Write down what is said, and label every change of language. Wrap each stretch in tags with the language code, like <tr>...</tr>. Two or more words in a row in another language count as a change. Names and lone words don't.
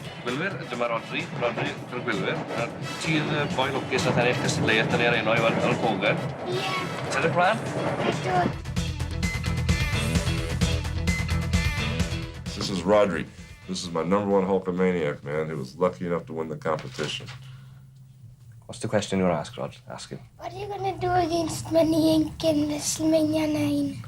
<cy>Gwylwyr, dyma Rodri Gwylwyr. Ti'n boi lwcus nath ennill cystadleuaeth yn ei enw fel Kogan. Ie. Ti'n edrych mlaen? Ydw.</cy> <en>This is Rodri. This is my #1 Hulkamaniac, man, who was lucky enough to win the competition. What's the question you want to ask, Rod? Ask him. What are you going to do against Money Inc. in WrestleMania 9?</en>